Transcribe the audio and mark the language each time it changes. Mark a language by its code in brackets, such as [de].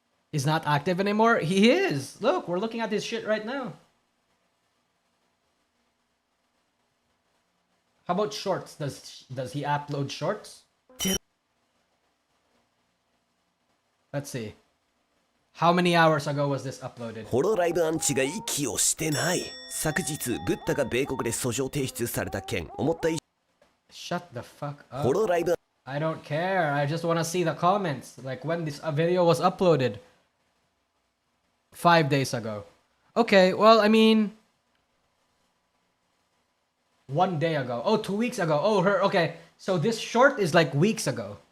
[en] He's not active anymore? He is! Look, we're looking at his shit right now. How about shorts? Does he upload shorts? Let's see. How many hours ago was this uploaded? [ja] ホロライブアンチが息をしてない。昨日、ブッダが米国で訴状提出された件、思った以上。 [en] Shut the fuck up. [ja] ホロライブ [en] I don't care. I just want to see the comments. Like when this video was uploaded. 5 days ago. Okay, well, I mean... 1 day ago. Oh, 2 weeks ago. Oh, okay. So this short is like weeks ago.